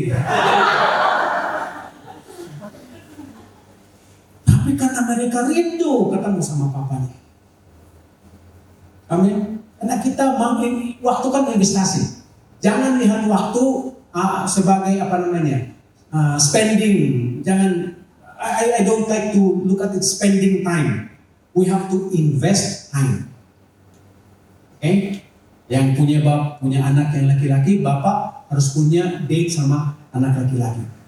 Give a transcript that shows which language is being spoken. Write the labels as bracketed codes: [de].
[id] Tapi karena mereka rindu ketemu sama papanya. Amin. Karena kita waktu kan investasi. Jangan lihat waktu sebagai spending. Jangan. [en] I don't like to look at it spending time. We have to invest time. Okay? [id] Yang punya anak yang laki-laki, bapak harus punya date sama anak laki-laki.